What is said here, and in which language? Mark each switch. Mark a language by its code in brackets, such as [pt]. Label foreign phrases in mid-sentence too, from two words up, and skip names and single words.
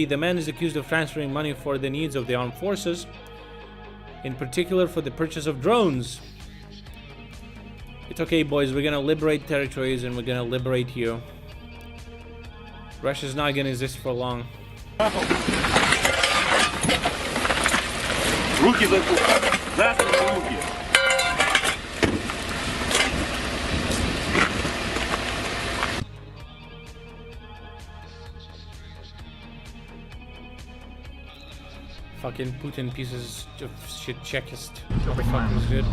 [en] The man is accused of transferring money for the needs of the armed forces, in particular for the purchase of drones. It's okay, boys. We're gonna liberate territories and we're gonna liberate you. Russia's not gonna exist for long. [ru] Руки за кухню. За руки. [en] Fucking Putin pieces of shit Czechist. What the fuck is good?